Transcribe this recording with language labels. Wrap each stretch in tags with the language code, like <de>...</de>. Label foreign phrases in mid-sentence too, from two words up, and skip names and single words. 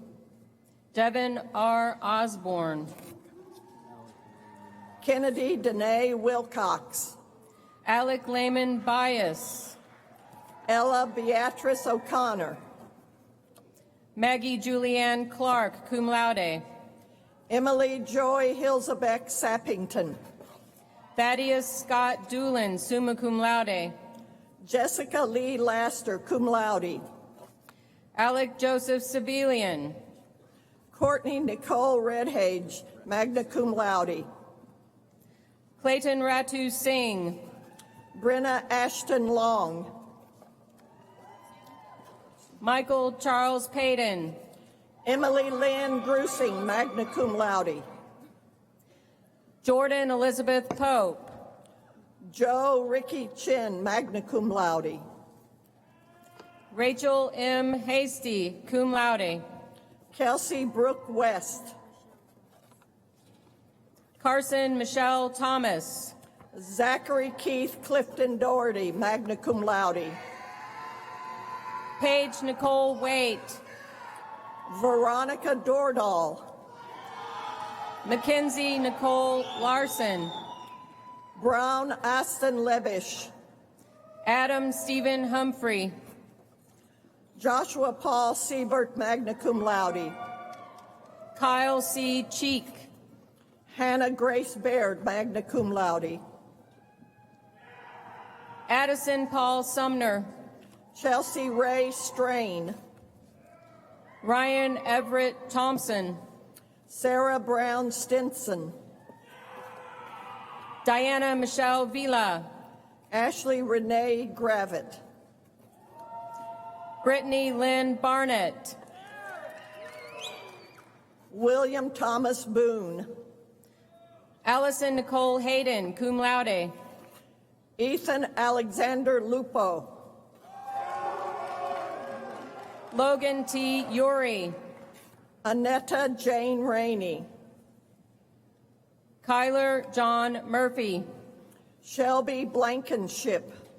<en>Devin R. Osborne. Kennedy Danae Wilcox. Alec Lehman Bias. Ella Beatrice O'Connor. Maggie Julianne Clark,</en> <la>cum laude.</la> <en>Emily Joy Hilzebeck Sappington. Thaddeus Scott Doolin,</en> <la>summa cum laude.</la> <en>Jessica Lee Laster,</en> <la>cum laude.</la> <en>Alec Joseph Civilian. Courtney Nicole Redhage,</en> <la>magna cum laude.</la> <en>Clayton Ratu Singh. Brenna Ashton Long. Michael Charles Payton. Emily Lynn Grusing,</en> <la>magna cum laude.</la> <en>Jordan Elizabeth Pope. Joe Ricky Chin,</en> <la>magna cum laude.</la> <en>Rachel M. Hasty,</en> <la>cum laude.</la> <en>Kelsey Brooke West. Carson Michelle Thomas. Zachary Keith Clifton Doherty,</en> <la>magna cum laude.</la> <en>Paige Nicole Waite. Veronica Dordahl. Mackenzie Nicole Larson. Brown Aston Lebish. Adam Stephen Humphrey. Joshua Paul Siebert,</en> <la>magna cum laude.</la> <en>Kyle C. Cheek. Hannah Grace Baird,</en> <la>magna cum laude.</la> <en>Addison Paul Sumner. Chelsea Ray Strain. Ryan Everett Thompson. Sarah Brown Stinson. Diana Michelle Vila. Ashley Renee Gravitt. Brittany Lynn Barnett. William Thomas Boone. Allison Nicole Hayden,</en> <la>cum laude.</la> <en>Ethan Alexander Lupo. Logan T. Uri. Annetta Jane Rainey. Kyler John Murphy. Shelby Blankenship.</en>